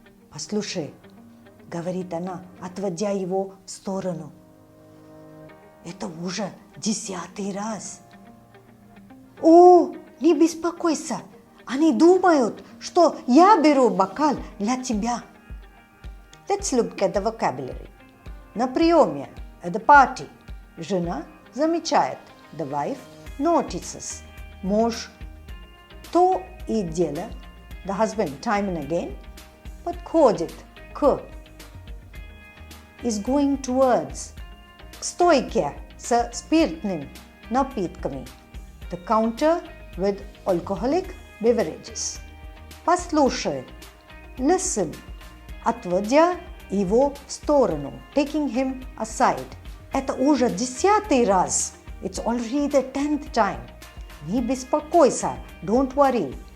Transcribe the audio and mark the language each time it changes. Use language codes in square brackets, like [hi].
[ru] «Послушай», — говорит она, отводя его в сторону, — «это уже 10-й раз». «О, не беспокойся, они думают, что я беру бокал для тебя». [en] Let's look at the vocabulary. [ru] На приеме, [en] at the party. [ru] Жена замечает. [en] The wife notices. [ru] Муж то и дело, [en] the husband time and again, [ru] подходит к, [en] is going towards, [ru] к стойке со спиртным напитками, [en] the counter with alcoholic beverages. [ru] Послушает, listen, отводя его в сторону, [en] taking him aside. [ru] Это уже 10-й раз. [en] It's already the 10th time. [ru] Не беспокойся, [en] don't worry.